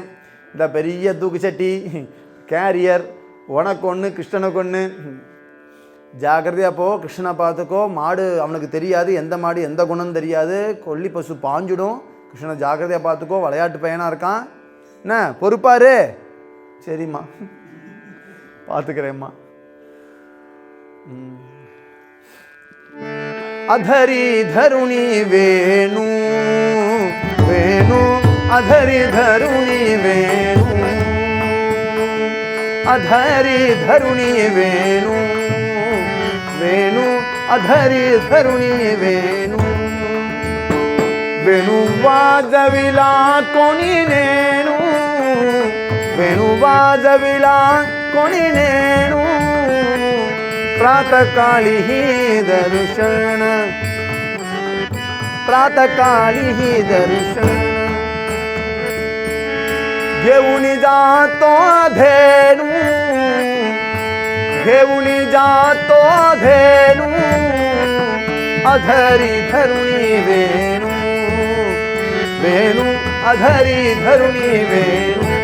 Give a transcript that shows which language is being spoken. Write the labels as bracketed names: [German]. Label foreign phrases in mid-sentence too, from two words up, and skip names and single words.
[Tamil] இந்த பெரிய தூக்கு சட்டி, கேரியர், உனக்கு ஒன்று கிருஷ்ணனுக்கு ஒன்று. ஜாக்கிரதையாக போ, கிருஷ்ணனை பார்த்துக்கோ. மாடு அவனுக்கு தெரியாது, எந்த மாடு எந்த குணம் தெரியாது, கொல்லி பசு பாஞ்சிடும். கிருஷ்ணனை ஜாக்கிரதையாக பார்த்துக்கோ, விளையாட்டு பையனாக இருக்கான். என்ன பொறுப்பாரு? சரிம்மா பார்த்துக்கிறேம்மா. [Marathi] अधरी धरुणी वेणु वेणु अधरी धरुणी वेणु अधरी धरुणी वेणु वेणु अधरी धरुणी वेणु वेणु वाजविला कोणी नेणु वेणु वाजविला कोणी नेणु प्रातःकाली ही दर्शन प्रातःकाली ही दर्शन घेऊन जातो धेनू घेऊन जातो धेनू अधरी धरुणी वेणू वेणू अधरी धरुणी वेणू